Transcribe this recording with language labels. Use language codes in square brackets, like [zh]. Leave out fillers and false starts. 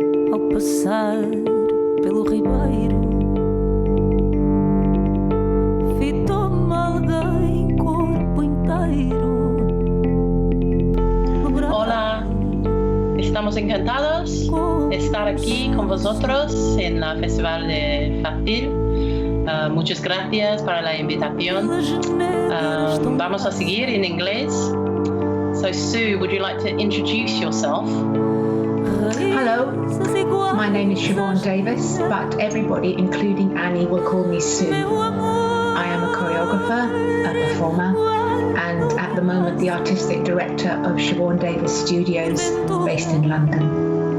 [pt] Ao passar pelo ribeiro, fitou-me alguém corpo inteiro. [es] Hola, estamos encantados de estar aquí con vosotros en la Festival de FACYL. Muchas gracias para la invitación. Vamos a seguir en inglés. [en] So Sue, would you like to introduce yourself? Hello, my name is Siobhan Davies, but everybody, including Annie, will call me Sue. I am a choreographer, a performer, and at the moment the artistic director of Siobhan Davies Studios, based in London.